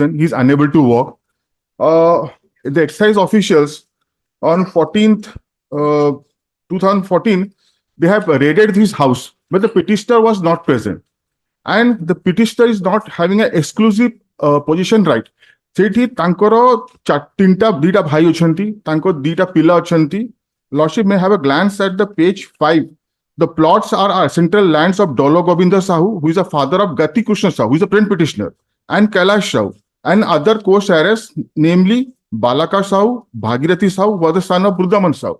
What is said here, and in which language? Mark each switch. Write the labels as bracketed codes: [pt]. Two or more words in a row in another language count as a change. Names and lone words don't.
[en] He's unable to walk. The excise officials on 14th, 2014, they have raided his house, but the petitioner was not present. And the petitioner is not having an exclusive possession right. [or] ସେଇଠି ତାଙ୍କର ଦିଟା ଭାଇ ଅଛନ୍ତି ତାଙ୍କ ଦିଟା ପିଲା ଅଛନ୍ତି [en] Lordship may have a glance at the page 5 The plots are central lands of Dolo Govinda Sahu, who is the father of Gati Krishna Sahu, who is a present petitioner, and Kailash Sahu, and other co-heirs, namely Balaka Sahu, Bhagirathi Sahu, who was the son of Burdaman Sahu.